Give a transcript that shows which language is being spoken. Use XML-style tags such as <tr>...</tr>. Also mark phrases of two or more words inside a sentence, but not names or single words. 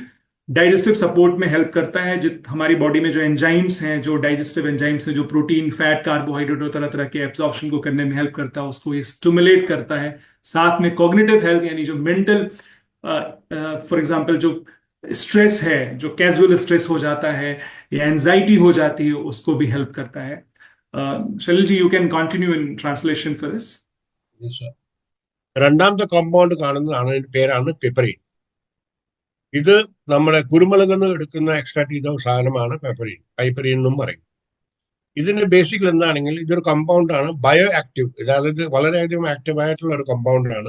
<en>digestive support</en> <hi>में हेल्प करता है। जित हमारी बॉडी में जो एंजाइम्स हैं, जो</hi> <en>digestive enzymes</en> <hi>हैं, जो</hi> <en>protein, fat, carbohydrate</en> <hi>और तरह तरह के एब्जॉर्प्शन को करने में हेल्प करता है, उसको ये स्टिमुलेट करता है। साथ में</hi> <en>cognitive health,</en> <hi>यानी जो मेंटल,</hi> <en>for example</en> <hi>जो स्ट्रेस है, जो</hi> <en>casual stress</en> <hi>हो जाता है या एंजाइटी हो जाती है, उसको भी हेल्प करता है।</hi> <en>शैलेश जी, you can continue in translation for this.</en> <ml>രണ്ടാമത്തെ കോമ്പൗണ്ട് കാണുന്നതാണ്, അതിന്റെ പേരാണ് പിപ്പറിൻ. ഇത് നമ്മുടെ കുരുമുളക് നിന്ന് എടുക്കുന്ന എക്സ്ട്രാക്ട് ചെയ്ത ഒരു സാധനമാണ് പൈപ്പരീൻ. പൈപ്പരീൻ എന്നും പറയും. ഇതിന്റെ ബേസിക്കൽ എന്താണെങ്കിൽ ഇതൊരു കമ്പൗണ്ട് ആണ്,</ml> <en>bio active,</en> <ml>അതായത് വളരെയധികം ആക്റ്റീവ് ആയിട്ടുള്ള ഒരു കമ്പൗണ്ട് ആണ്.</ml>